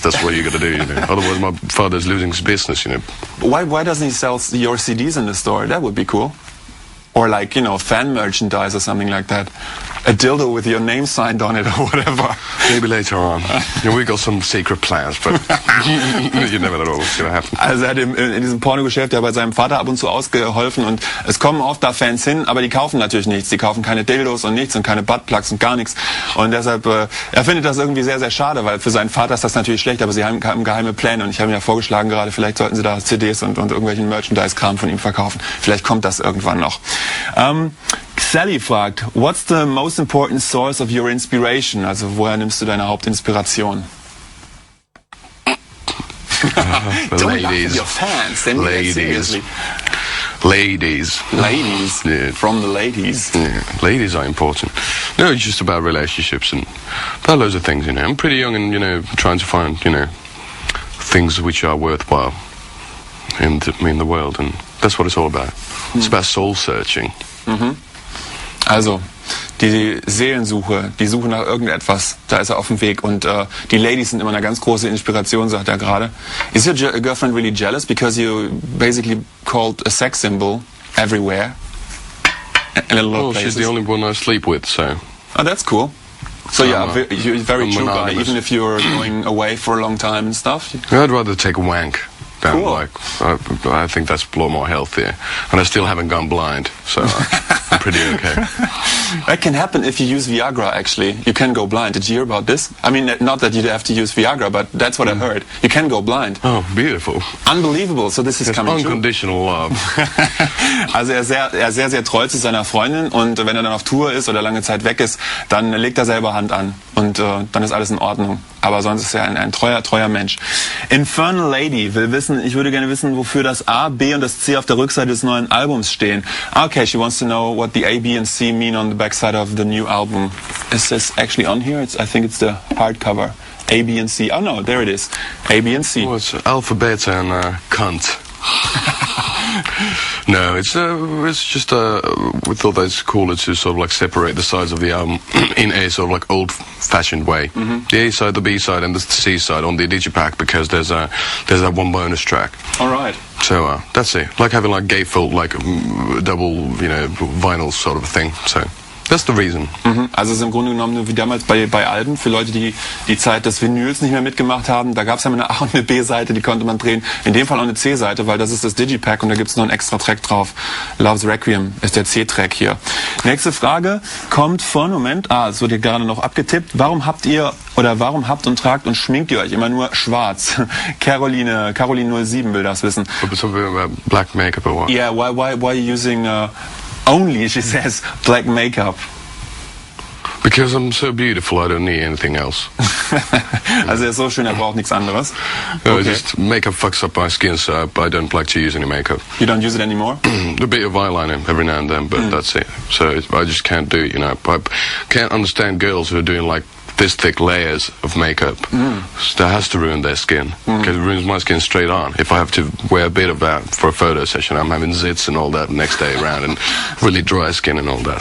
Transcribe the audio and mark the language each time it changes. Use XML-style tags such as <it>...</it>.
<en>That's what you got to do, you know. Otherwise, my father's losing his business, you know. Why doesn't he sell your CDs in the store? That would be cool. Or like, you know, fan merchandise or something like that. A dildo with your name signed on it or whatever. Maybe later on. You know, we got some secret plans, but you never know what's going to happen.</en> <de>Also er hat in diesem Pornogeschäft ja bei seinem Vater ab und zu ausgeholfen und es kommen oft da Fans hin, aber die kaufen natürlich nichts. Die kaufen keine Dildos und nichts und keine Buttplugs und gar nichts. Und deshalb, er findet das irgendwie sehr, sehr schade, weil für seinen Vater ist das natürlich schlecht, aber sie haben geheime Pläne und ich habe ihm ja vorgeschlagen gerade, vielleicht sollten sie da CDs und irgendwelchen Merchandise-Kram von ihm verkaufen. Vielleicht kommt das irgendwann noch.</de> <en>Sally</en> <de>fragt,</de> <en>what's the most important source of your inspiration?</en> <de>Also woher nimmst du deine Hauptinspiration?</de> <en>Don't laugh at your fans. They mean it seriously. Ladies. Yeah. From the ladies. Yeah, ladies are important. No, it's just about relationships and about loads of things, you know. I'm pretty young and, you know, trying to find, you know, things which are worthwhile in the world, and that's what it's all about. It's about soul searching.</en> <de>Also, die Seelensuche, die Suche nach irgendetwas, da ist er auf dem Weg. Und die Ladies sind immer eine ganz große Inspiration, sagt er gerade.</de> <en>Is your girlfriend really jealous because you basically called a sex symbol everywhere? Well, she's the only one I sleep with, so... Oh, that's cool. So yeah, you're very true guy, even if you're going away for a long time and stuff? I'd rather take a wank. Cool. Like, I think that's a lot more healthier. And I still haven't gone blind, so I'm pretty okay. That can happen if you use Viagra, actually. You can go blind. Did you hear about this? I mean, not that you have to use Viagra, but that's what I heard. You can go blind. Oh, beautiful. Unbelievable. So this is coming true. Unconditional love.</en> <de>Also er ist sehr, sehr treu zu seiner Freundin und wenn er dann auf Tour ist oder lange Zeit weg ist, dann legt er selber Hand an und dann ist alles in Ordnung. Aber sonst ist er ein treuer Mensch. Infernal Lady will wissen, ich würde gerne wissen, wofür das A, B und das C auf der Rückseite des neuen Albums stehen.</de> <en>Okay, she wants to know what the A, B and C mean on the backside of the new album. Is this actually on here? I think it's the hardcover. A, B and C. Oh no, there it is. A, B and C. Well, it's alpha, beta and cunt. No, it's just we thought that's cooler to sort of like separate the sides of the album in a sort of like old-fashioned way. The A side, the B side, and the C side on the digipack, because there's that one bonus track. All right. So that's it. Like having like gatefold, like double, you know, vinyl sort of a thing. So. That's the reason.</en> <de>Also es ist im Grunde genommen wie damals bei Alben, für Leute, die die Zeit des Vinyls nicht mehr mitgemacht haben. Da gab es ja eine A- und eine B-Seite, die konnte man drehen. In dem Fall auch eine C-Seite, weil das ist das Digipack und da gibt es noch einen extra Track drauf. Love's Requiem ist der C-Track hier. Nächste Frage kommt von, es wird hier gerade noch abgetippt. Warum habt und tragt und schminkt ihr euch immer nur schwarz? Caroline 07 will das wissen.</de> <en>Black makeup or what? Yeah, why are you using... only, she says, black makeup. Because I'm so beautiful, I don't need anything else.</en> <de>Also er ist so schön, er braucht nichts anderes.</de> <en>Okay. Just makeup fucks up my skin, so I don't like to use any makeup. You don't use it anymore? A bit of eyeliner every now and then, but that's it. So I just can't do it, you know. I can't understand girls who are doing like this thick layers of makeup. That has to ruin their skin. Because it ruins my skin straight on. If I have to wear a bit of that for a photo session, I'm having zits and all that next day around and really dry skin and all that.</en>